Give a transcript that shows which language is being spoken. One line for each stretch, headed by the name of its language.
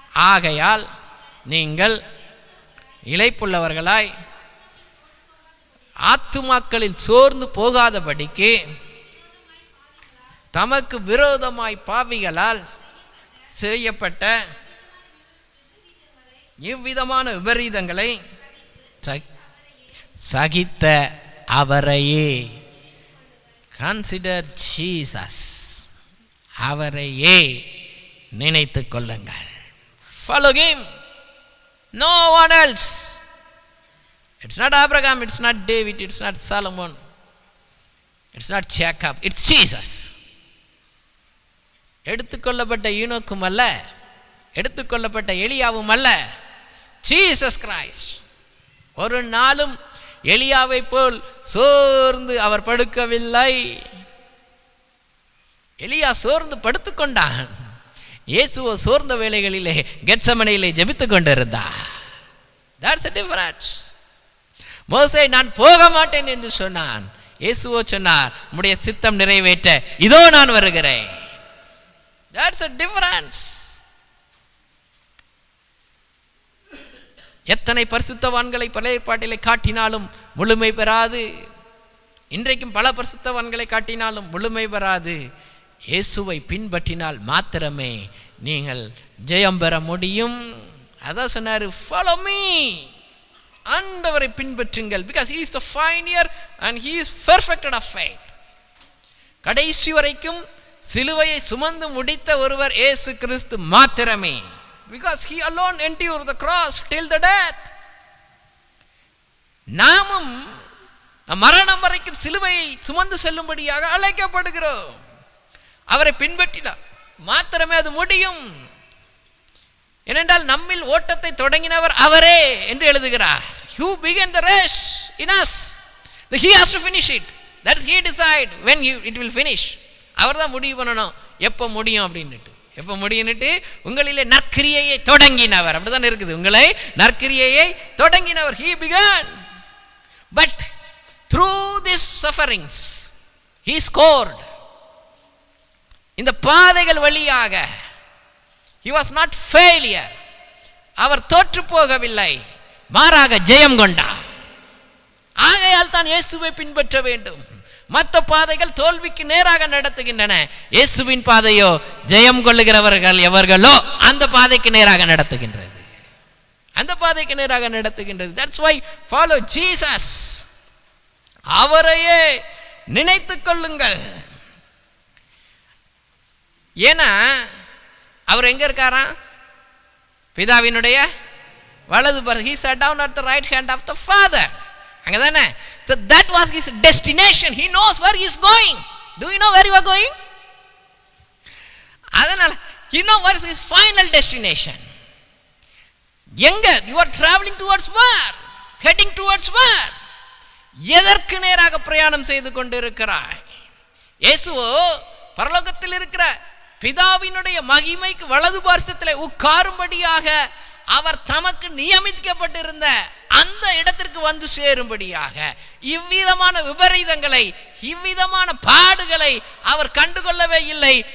Tamil: ஆகையால் நீங்கள் இளைப்புள்ளவர்களாய் ஆத்துமாக்களில் சோர்ந்து போகாதபடிக்கு தமக்கு விரோதமாய் பாவிகளால் செய்யப்பட்ட இவ்விதமான விபரீதங்களை சகித்த அவரையே,
English: consider Jesus,
Tamil: அவரையே நினைத்துக் கொள்ளுங்கள்.
English: Follow him, no one else. It's not Abraham, it's not David, it's not Solomon, it's not Jacob, it's Jesus.
Tamil: எடுத்துக்கொள்ளப்பட்ட ஈனோக்கும் அல்ல, எடுத்துக்கொள்ளப்பட்ட எலியாவும் அல்ல, ஜீசஸ் கிரைஸ்ட். ஒரு நாளும் எலியாவை போல் சோர்ந்து அவர் படுக்கவில்லை. எலியா சோர்ந்து படுத்துக்கொண்டான். இயேசுவோ சோர்ந்த வேளைகளிலே கெத்சமனையிலே ஜெபித்துக் கொண்டிருந்தார்.
English: That's a difference.
Tamil: மோசே நான் போக மாட்டேன் என்று சொன்னான். இயேசுவோ சொன்னார், உம்முடைய சித்தம் நிறைவேற்ற இதோ நான் வருகிறேன்.
English: That's a difference.
Tamil: எத்தனை பரிசுத்தவான்களை பழைய ஏற்பாட்டிலே காட்டினாலும் முழுமை பெறாது. இன்றைக்கும் பல பரிசுத்தவான்களை காட்டினாலும் முழுமை பெறாது. இயேசுவை பின்பற்றினால் மாத்திரமே நீங்கள் ஜெயம் பெற முடியும். அதான் சொன்னாரு,
English: follow me.
Tamil: ஆண்டவரை பின்பற்றுங்கள்.
English: because he is the pioneer and he is perfected of faith.
Tamil: கடைசி வரைக்கும் சிலுவையை சுமந்து முடித்த ஒருவர் இயேசு கிறிஸ்து மாத்திரமே.
English: because he alone endured the cross till the death.
Tamil: நாமும் மரணம் வரைக்கும் சிலுவையை சுமந்து செல்லும்படியாக அழைக்கப்படுகிறோம். அவரை பின்பற்றினார் மாத்திரமே அது முடியும். ஏனென்றால் நம்மில் ஓட்டத்தை தொடங்கினவர் அவரே என்று எழுதுகிறார்.
English: who began the race in us, he has to finish it. that is he decide when it will finish.
Tamil: அவர் தான் முடிவு பண்ணணும் எப்போ முடியும் அப்படின்னுட்டு. எப்போ முடியும்னுட்டு உங்களிலே நற்கிரியையை தொடங்கினவர், அப்படிதான் இருக்குது, உங்களை நற்கிரியையை தொடங்கினவர்.
English: he began, but through these sufferings he scored.
Tamil: இந்த பாதைகள் வழியாக
English: he was not failure.
Tamil: அவர் தோற்று போகவில்லை, மாறாக ஜெயம் கொண்டார். ஆகையால் தான் இயேசுவை பின்பற்ற வேண்டும். மற்ற பாதைகள் தோல்விக்கு நேராக நடத்துகின்றன. இயேசுவின் பாதையோ ஜெயம் கொள்ளுகிறவர்கள் எவர்களோ அந்த பாதைக்கு நேராக நடத்துகின்றது, அந்த பாதைக்கு நேராக நடத்துகின்றது.
English: That's why follow Jesus.
Tamil: அவரையே நினைத்துக் கொள்ளுங்கள். ஏன்னா அவர் எங்க இருக்காரா? பிதாவினுடைய வலது பக்கம்.
English: he sat down at the right hand of the Father.
Tamil: அங்கதானே.
English: so that was his destination. he knows where he is going. do you know where you are going?
Tamil: அதனால
English: he know what is his final destination.
Tamil: எங்க
English: you are traveling towards where? heading towards where?
Tamil: எதற்கு நேராக பிரயாணம் செய்து கொண்டிருக்கிறாய்? இயேசுவோ பரலோகத்தில் இருக்கிற பிதாவினுடைய மகிமைக்கு வலது பார்சத்திலே உட்காரும்படியாக அவர் தமக்கு நியமிக்கப்பட்டிருந்த அந்த இடத்திற்கு வந்து சேரும்படியாக இவ்விதமான விபரீதங்களை, இவ்விதமான பாடுகளை அவர் கண்டுகொள்ளவே இல்லை.